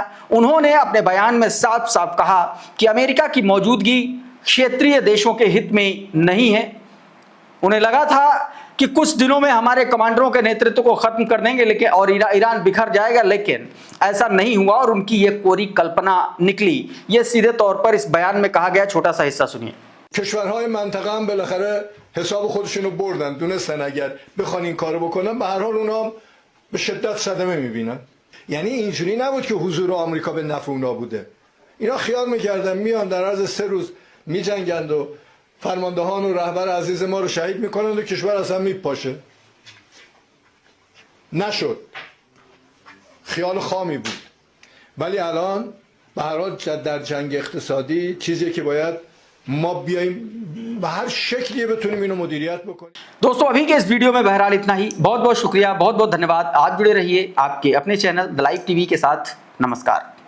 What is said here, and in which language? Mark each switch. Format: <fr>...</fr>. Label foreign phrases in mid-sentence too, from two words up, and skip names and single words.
<hi>उन्होंने अपने बयान में साफ साफ कहा कि अमेरिका की मौजूदगी क्षेत्रीय देशों के हित में नहीं है। उन्हें लगा था कि कुछ दिनों में हमारे कमांडरों के नेतृत्व को खत्म कर देंगे लेकिन और ईरान बिखर जाएगा, लेकिन ऐसा नहीं हुआ और उनकी ये कोरी कल्पना निकली। ये सीधे तौर पर इस बयान में कहा गया, छोटा सा हिस्सा सुनिए।</hi> <fa>کشورهای منطقه هم بالاخره حساب خودشونو بردن، دونستن اگر بخوان این کارو بکنن به هر حال اونا به شدت صدمه میبینن. یعنی اینجوری نبود که حضور آمریکا به نفع اونا بوده. اینا خیال میکردن میان در عرض 3 روز میجنگند و فرماندهان و رهبر عزیز ما رو شهید میکنند و کشور اصلا میپاشه. نشد. خیال خامی بود. ولی الان به هر حال در جنگ اقتصادی چیزی که باید ما بیایم به هر شکلی بتونیم اینو مدیریت بکنیم.</fa> <hi>दोस्तों अभी के इस वीडियो में बहरहाल इतना ही। बहुत बहुत शुक्रिया, बहुत बहुत धन्यवाद। आप जुड़े रहिए आपके अपने चैनल द लाइव टीवी के साथ। नमस्कार।</hi>